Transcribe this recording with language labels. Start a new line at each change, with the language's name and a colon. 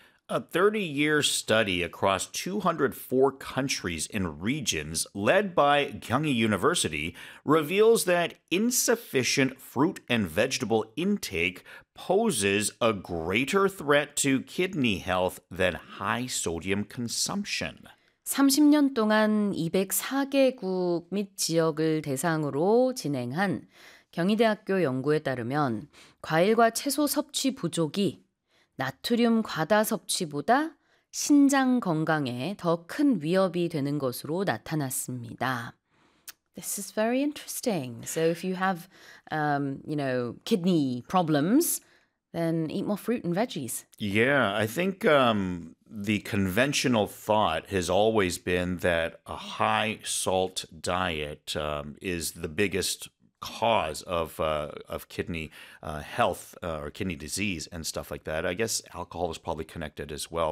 English: A 30-year study across 204 countries and regions led by Gyeonggi University reveals that insufficient fruit and vegetable intake poses a greater threat to kidney health than high sodium consumption.
Korean: 30년 동안 204개국 및 지역을 대상으로 진행한 경희대학교 연구에 따르면 과일과 채소 섭취 부족이 나트륨 과다 섭취보다 신장 건강에 더 큰 위협이 되는 것으로 나타났습니다.
English: This is very interesting. So if you have, you know, kidney problems, then eat more fruit and veggies. Yeah, I think the conventional thought has always been that a high salt diet is the biggest cause of kidney health or kidney disease and stuff like that. I guess alcohol is probably connected as well.